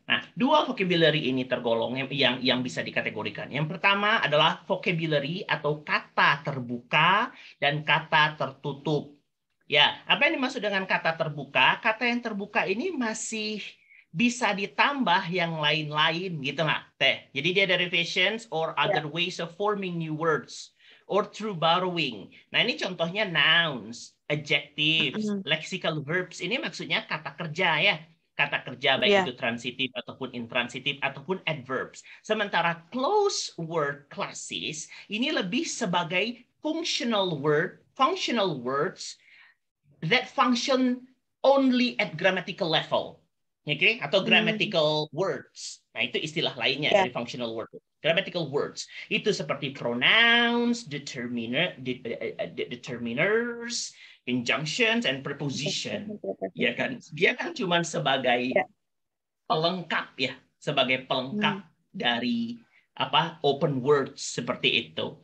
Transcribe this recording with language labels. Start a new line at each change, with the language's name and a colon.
Indonesian: Nah, dua vocabulary ini tergolong yang bisa dikategorikan. Yang pertama adalah vocabulary atau kata terbuka dan kata tertutup. Ya, apa yang dimaksud dengan kata terbuka? Kata yang terbuka ini masih bisa ditambah yang lain-lain gitu lah. Jadi dia
English: derivations or other ways of forming new words or through borrowing.
Indonesian: Nah, ini contohnya
English: nouns, adjectives, lexical verbs.
Indonesian: Ini maksudnya kata kerja ya. Kata kerja baik itu transitif ataupun intransitif ataupun adverbs. Sementara
English: close word classes
Indonesian: ini lebih sebagai
English: functional words that function only at grammatical level. Okay? Atau grammatical words.
Indonesian: Nah, itu istilah lainnya dari functional word.
English: Grammatical words.
Indonesian: Itu seperti
English: pronouns, determiners, injunctions, and preposition.
Indonesian: Ya kan? Dia kan cuma sebagai pelengkap ya. Sebagai pelengkap dari open words seperti itu.